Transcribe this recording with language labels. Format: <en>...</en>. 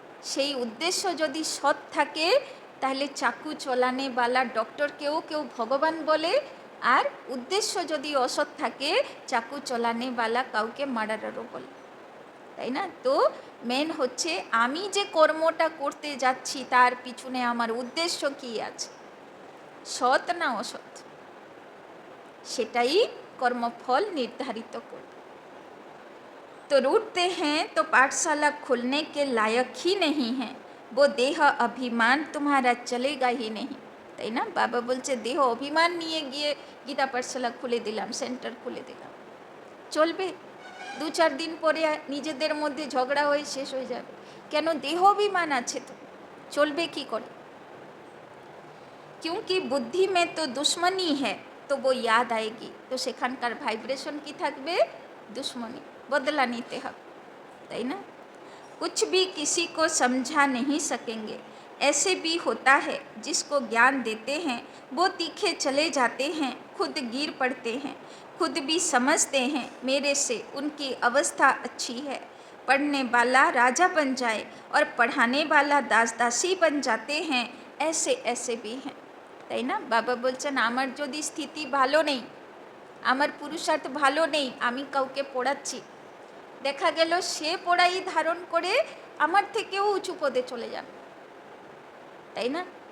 <bn>সেই উদ্দেশ্য যদি সৎ থাকে তাহলে চাকু চলানেওয়ালা ডক্টরকেও কেউ ভগবান বলে, আর উদ্দেশ্য যদি অসৎ থাকে চাকু চলানেওয়ালা কাউকে মার্ডারারও বলে, তাই না। তো মেন হচ্ছে আমি যে কর্মটা করতে যাচ্ছি তার পিছনে আমার উদ্দেশ্য কী আছে, সৎ না অসৎ, সেটাই কর্মফল নির্ধারিত করবে।</bn> <hi>तो रूठते हैं तो पाठशाला खुलने के लायक ही नहीं है, वो देह अभिमान तुम्हारा चलेगा ही नहीं,</hi> <bn>তাই না। বাবা বলছে দেহ অভিমান নিয়ে গিয়ে গীতা পাঠশালা খুলে দিলাম, সেন্টার খুলে দিলাম, চলবে? 2-4 দিন পরে নিজেদের মধ্যে ঝগড়া হয়ে শেষ হয়ে যাবে। কেন, দেহ অভিমান আছে তো, চলবে কি করে।</bn> <hi>क्योंकि बुद्धि में तो दुश्मनी है तो वो याद आएगी,</hi> <bn>তো সেখানকার ভাইব্রেশন কি থাকবে, দুশ্মনী, बदला নিতে হবে, তাই না।</bn> <hi>कुछ भी किसी को समझा नहीं सकेंगे। ऐसे भी होता है जिसको ज्ञान देते हैं वो तीखे चले जाते हैं, खुद गिर पड़ते हैं, खुद भी समझते हैं मेरे से उनकी अवस्था अच्छी है। पढ़ने वाला राजा बन जाए और पढ़ाने वाला दास दासी बन जाते हैं, ऐसे ऐसे भी हैं,</hi> <bn>তাই না। বাবা বলছেন আমার যদি স্থিতি ভালো নেই, আমার পুরুষার্থ ভালো নেই, আমি কাউকে পড়াচ্ছি, দেখা গেল সে পড়াই ধারণ করে আমার থেকেও উঁচু পদে চলে যাবে, তাই না।</bn>